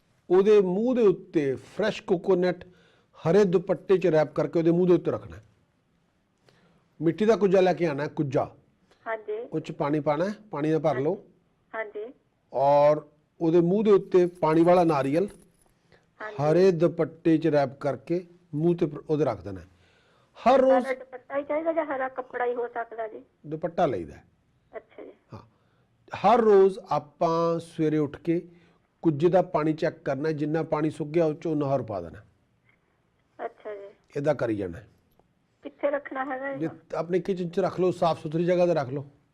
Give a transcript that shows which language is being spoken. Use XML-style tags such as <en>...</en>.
<pa>ਉਹਦੇ ਮੂੰਹ ਦੇ ਉੱਤੇ ਫਰੈਸ਼ ਕੋਕੋਨਟ ਹਰੇ ਦੁਪੱਟੇ 'ਚ ਰੈਪ ਕਰਕੇ ਉਹਦੇ ਮੂੰਹ ਦੇ ਉੱਤੇ ਰੱਖਣਾ ਹੈ। ਮਿੱਟੀ ਦਾ ਕੁੱਜਾ ਲੈ ਕੇ ਆਣਾ ਹੈ, ਕੁੱਜਾ</pa> <hi>हाँ जी।</hi> <pa>ਉਹ 'ਚ ਪਾਣੀ ਪਾਣਾ ਹੈ, ਪਾਣੀ ਨਾਲ ਭਰ ਲਓ</pa> <hi>हाँ जी।</hi> <pa>ਔਰ ਉਹਦੇ ਮੂੰਹ ਦੇ ਉੱਤੇ ਪਾਣੀ ਵਾਲਾ ਨਾਰੀਅਲ</pa> <hi>हाँ जी।</hi> <pa>ਹਰੇ ਦੁਪੱਟੇ 'ਚ ਰੈਪ ਕਰਕੇ ਮੂੰਹ ਤੇ ਉਹਦੇ ਰੱਖ ਦੇਣਾ ਹੈ। ਹਰ ਰੋਜ਼</pa> <hi>हरा दुपट्टा ही चाहिए या हरा कपड़ा ही हो सकता जी?</hi> <pa>ਦੁਪੱਟਾ ਲਈਦਾ ਹੈ।</pa> <hi>अच्छा जी।</hi> <pa>ਹਾਂ, ਹਰ ਰੋਜ਼ ਆਪਾਂ ਸਵੇਰੇ ਉੱਠ ਕੇ ਕੁੱਜੇ ਦਾ ਪਾਣੀ ਚੈੱਕ ਕਰਨਾ ਹੈ, ਜਿੰਨਾ ਪਾਣੀ ਸੁੱਕ ਗਿਆ ਉਹ 'ਚੋਂ ਨਹਰ ਪਾ ਦੇਣਾ,</pa> <hi>अच्छा जी।</hi> <pa>ਇਹਦਾ ਕਰੀ ਜਾਣਾ ਹੈ।</pa> <hi>कितने रखना है</hi> <pa>ਜੇ</pa> <hi>इसको?</hi> <pa>ਆਪਣੇ ਕਿਚਨ 'ਚ ਰੱਖ ਲਓ, ਸਾਫ਼ ਸੁਥਰੀ ਜਗ੍ਹਾ ਤੇ ਰੱਖ ਲਓ।</pa>